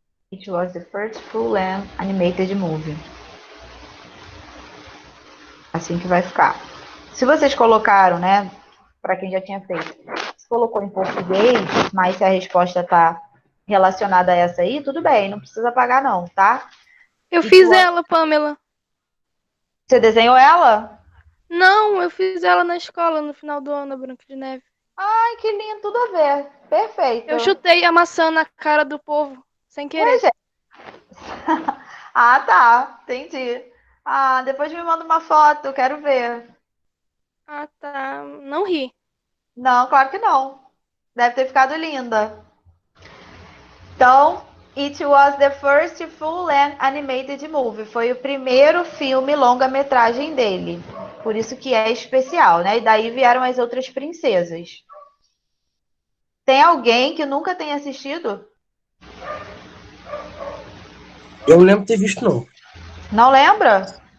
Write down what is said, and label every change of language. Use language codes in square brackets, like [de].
[en] It was the first full length animated movie. [pt] Assim que vai ficar. Se vocês colocaram, né, para quem já tinha feito, se colocou em português, mas se a resposta está relacionada a essa aí, tudo bem, não precisa pagar não, tá? Eu [en] It [pt] fiz [en] was- [pt] ela, Pamela. Você desenhou ela? Não, eu fiz ela na escola no final do ano, a Branca de Neve. Ai, que lindo, tudo a ver. Perfeito. Eu chutei a maçã na cara do povo, sem querer. Ué, gente. Ah, tá, entendi. Ah, depois me manda uma foto, eu quero ver. Ah, tá. Não ri. Não, claro que não. Deve ter ficado linda. [en] Então, it was the first full-length animated movie. [pt] Foi o primeiro filme longa-metragem dele. Por isso que é especial, né? E daí vieram as outras princesas. Tem alguém que nunca tenha assistido? Eu não lembro de ter visto, não. Não lembra?